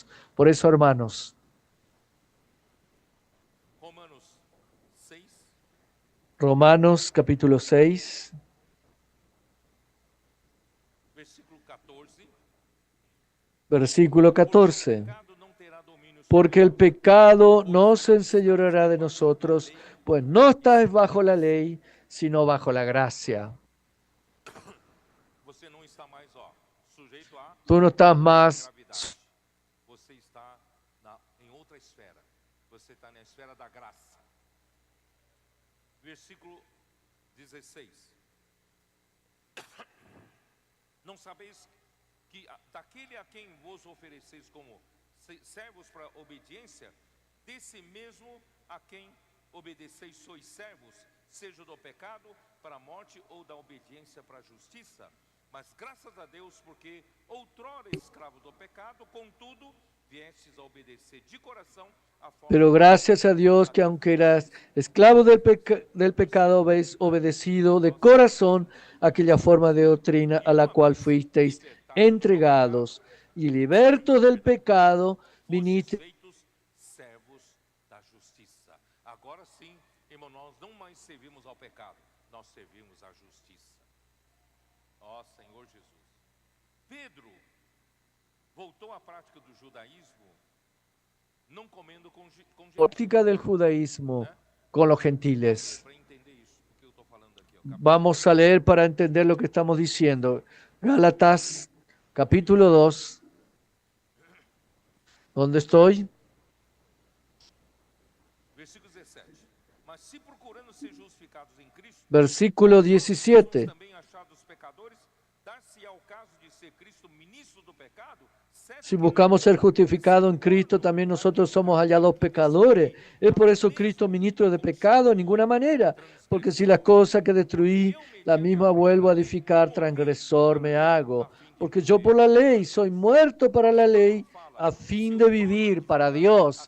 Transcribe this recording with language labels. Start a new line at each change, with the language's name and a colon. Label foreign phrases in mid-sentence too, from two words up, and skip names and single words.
Spanish: Por eso, hermanos, Romanos capítulo 6, versículo 14. porque el pecado no se enseñoreará de nosotros, pues no estáis bajo la ley, sino bajo la gracia. Tú no estás más.
Portuguese: Você está em outra esfera. Você está na esfera da graça. Versículo 16. Não sabeis que daquele a quem vos ofereceis como servos para obediência, desse mesmo a quem obedeceis sois servos, seja do pecado para a morte ou da obediência para a justiça. Mas graças a Deus, porque outrora escravo do pecado, contudo, viestes a obedecer de coração a forma.
Spanish: Pero gracias a Dios que aunque eras esclavo del pecado, habéis obedecido de corazón aquella forma de doctrina a la cual fuisteis entregados, y libertos del pecado, viniste.
Portuguese: Servos da justiça. Agora sim, irmão, nós não mais servimos ao pecado, nós servimos à justiça. Ó Senhor Jesus. Pedro voltou à prática do judaísmo, não comendo com
Spanish: práctica del judaísmo con los gentiles. Vamos a leer para entender lo que estamos diciendo. Gálatas, capítulo 2. ¿Dónde estoy? Versículo 17.
Portuguese: Mas se procurando ser justificados em Cristo, versículo 17. Também achados pecadores, dar-se ao caso de ser Cristo ministro do pecado.
Spanish: Si buscamos ser justificados en Cristo, también nosotros somos hallados pecadores. ¿Es por eso Cristo ministro de pecado? En ninguna manera. Porque si las cosas que destruí, la misma vuelvo a edificar, transgresor me hago. Porque yo por la ley soy muerto para la ley, a fin de vivir para Dios.